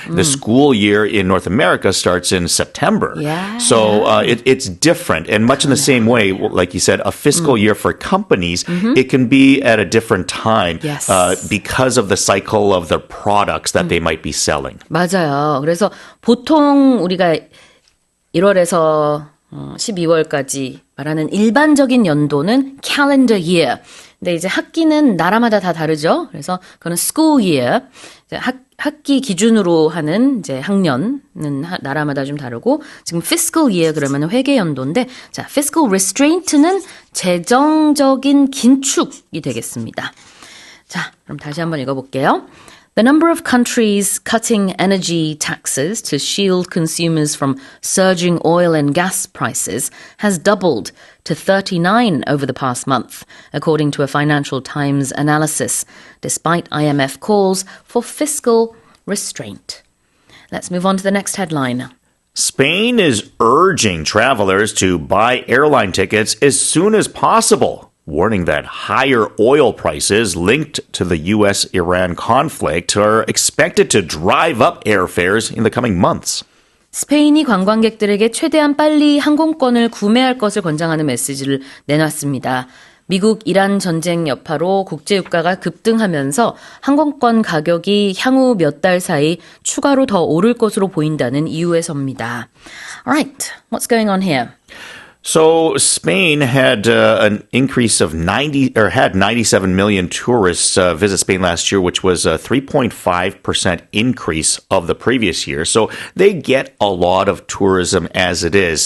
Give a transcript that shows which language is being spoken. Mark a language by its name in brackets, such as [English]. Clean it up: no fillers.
[English] The school year in North America starts in September. Yeah. So it's different. And much in the same way, like you said, a fiscal year for companies, it can be at a different time because of the cycle of the products that they might be selling. [Korean] 맞아요. 그래서 보통 우리가 1월에서 12월까지 말하는 일반적인 연도는 calendar year. 근데 이제 학기는 나라마다 다 다르죠. 그래서 그거는 school year. 학기 기준으로 하는 이제 학년은 나라마다 좀 다르고 지금 fiscal year 그러면 회계 연도인데 자, fiscal restraint는 재정적인 긴축이 되겠습니다. 자, 그럼 다시 한번 읽어볼게요. [English] The number of countries cutting energy taxes to shield consumers from surging oil and gas prices has doubled to 39 over the past month, according to a Financial Times analysis, despite IMF calls for fiscal restraint. Let's move on to the next headline. Spain is urging travelers to buy airline tickets as soon as possible, warning that higher oil prices linked to the U.S.-Iran conflict are expected to drive up airfares in the coming months. [Korean] 스페인이 관광객들에게 최대한 빨리 항공권을 구매할 것을 권장하는 메시지를 내놨습니다. 미국 이란 전쟁 여파로 국제유가가 급등하면서 항공권 가격이 향후 몇 달 사이 추가로 더 오를 것으로 보인다는 이유에서입니다. [English] Alright, what's going on here? So Spain had an increase of 97 million tourists visit Spain last year, which was a 3.5% increase of the previous year. So they get a lot of tourism as it is.